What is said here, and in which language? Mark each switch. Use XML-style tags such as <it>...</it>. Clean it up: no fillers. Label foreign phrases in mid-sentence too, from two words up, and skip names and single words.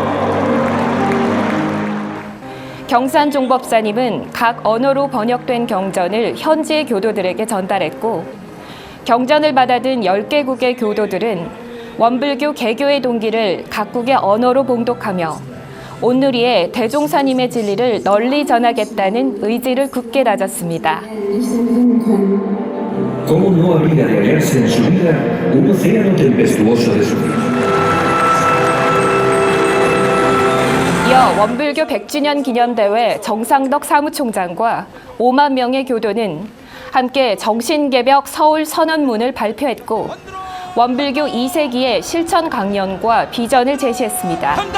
<ko>경산 종법사님은 각 언어로 번역된 경전을 현지의 교도들에게 전달했고 경전을 받아든 10개국의 교도들은 원불교 개교의 동기를 각국의 언어로 봉독하며 온누리에 대종사님의 진리를 널리 전하겠다는 의지를 굳게 다졌습니다.</ko> <es>Como no habría de hallarse en su vida un océano tempestuoso de sufrimiento.</es> <ko>이어 원불교 100주년 기념대회 정상덕 사무총장과 5만 명의 교도는 함께 정신개벽 서울 선언문을 발표했고 원불교 2세기의 실천 강령과 비전을 제시했습니다.</ko>